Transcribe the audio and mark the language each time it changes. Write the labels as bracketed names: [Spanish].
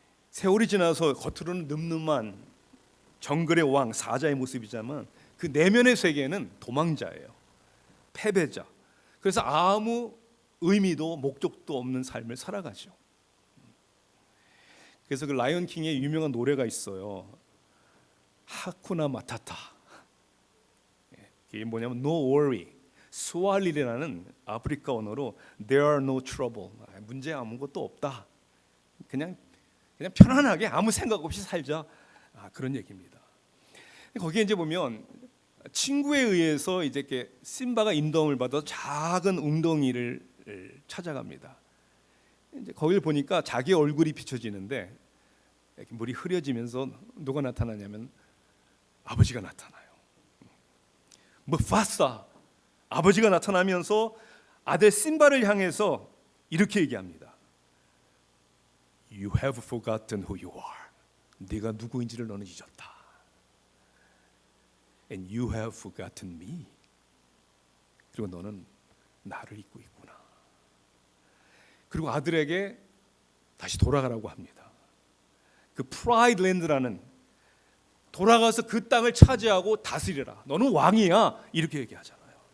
[Korean] 세월이 지나서 겉으로는 늠름한 정글의 왕 사자의 모습이지만 그 내면의 세계는 도망자예요. 패배자. 그래서 아무 의미도 목적도 없는 삶을 살아가죠. 그래서 그 라이언 킹의 유명한 노래가 있어요. [Swahili] 하쿠나 마타타. [Korean] 이게 뭐냐면 No worry. [English] 스왈리라는 아프리카 언어로 There are no trouble. [Korean] 문제 아무것도 없다. 그냥 편안하게 아무 생각 없이 살자. 그런 얘기입니다. 거기에 이제 보면 친구에 의해서 이제 이렇게 심바가 인도함을 받아 작은 웅덩이를 찾아갑니다. 이제 거기를 보니까 자기 얼굴이 비춰지는데 이렇게 물이 흐려지면서 누가 나타나냐면 아버지가 나타나요. 무파사 아버지가 나타나면서 아들 심바를 향해서 이렇게 얘기합니다. [English] You have forgotten who you are. [Korean] 네가 누구인지를 너는 잊었다. [English] And you have forgotten me. [Korean] 그리고 너는 나를 잊고 있구나. 그리고 아들에게 다시 돌아가라고 합니다. 그 프라이드 랜드라는 돌아가서 그 땅을 차지하고 다스리라. 너는 왕이야. 이렇게 얘기하잖아요.